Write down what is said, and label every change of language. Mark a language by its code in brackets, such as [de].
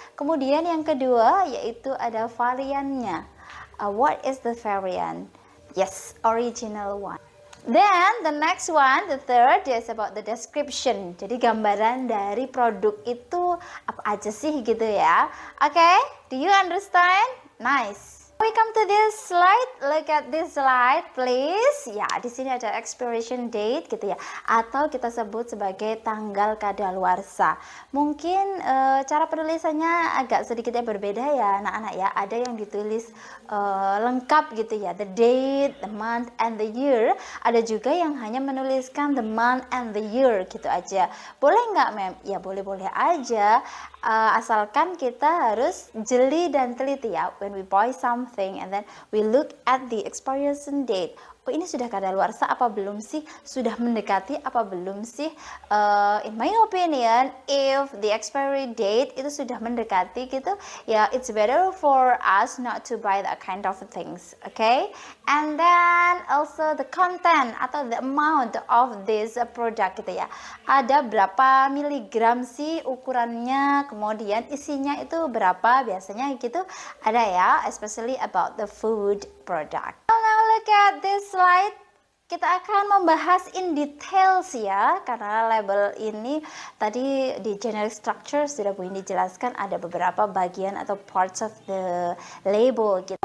[id] Kemudian yang kedua yaitu ada variannya. [en] What is the variant? Yes, original one. Then the next one, the third is about the description. [id] Jadi gambaran dari produk itu apa aja sih gitu ya. [en] Okay, do you understand? Nice. We come to this slide. Look at this slide, please. [id] Ya, di sini ada expiration date gitu ya, atau kita sebut sebagai tanggal kadaluarsa. Mungkin cara penulisannya agak sedikit berbeda ya, anak-anak ya. Ada yang ditulis lengkap gitu ya, [en] the date, the month, and the year. [id] Ada juga yang hanya menuliskan [en] the month and the year [id] gitu aja. Boleh nggak, Mem? Ya boleh-boleh aja. Asalkan kita harus jeli dan teliti ya. [en] When we buy something and then we look at the expiration date. [id] Oh, ini sudah kadaluarsa apa belum sih? Sudah mendekati apa belum sih? [en] In my opinion, if the expiry date [id] itu sudah mendekati gitu, [en] ya it's better for us not to buy that kind of things, okay? And then also the content atau the amount of this product gitu ya. [id] Ada berapa miligram sih ukurannya, kemudian isinya itu berapa biasanya gitu. Ada ya, [en] especially about the food product. [id] Now look at this slide. Kita akan membahas [en] in details [id] ya, karena label ini tadi di generic structure sudah Bu Indi jelaskan ada beberapa bagian atau [en] parts of the label [id] gitu.